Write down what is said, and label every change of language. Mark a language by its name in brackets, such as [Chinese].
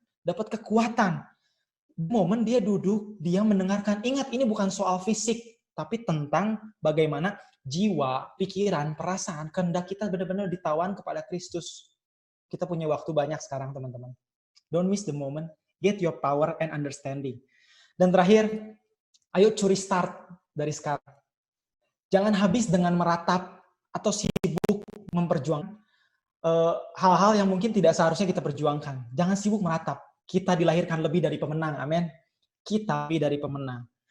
[Indonesian] Dapat kekuatan. Momen dia duduk, dia mendengarkan. Ingat, ini bukan soal fisik, tapi tentang bagaimana jiwa, pikiran, perasaan, kehendak kita benar-benar ditawan kepada Kristus. Kita punya waktu banyak sekarang, teman-teman. [English] Don't miss the moment. Get your power and understanding. [Indonesian] Dan terakhir, ayo curi start dari sekarang. Jangan habis dengan meratap atau sibuk memperjuangkan hal-hal yang mungkin tidak seharusnya kita perjuangkan. Jangan sibuk meratap. Kita dilahirkan lebih dari pemenang, amin. Kita lebih dari pemenang.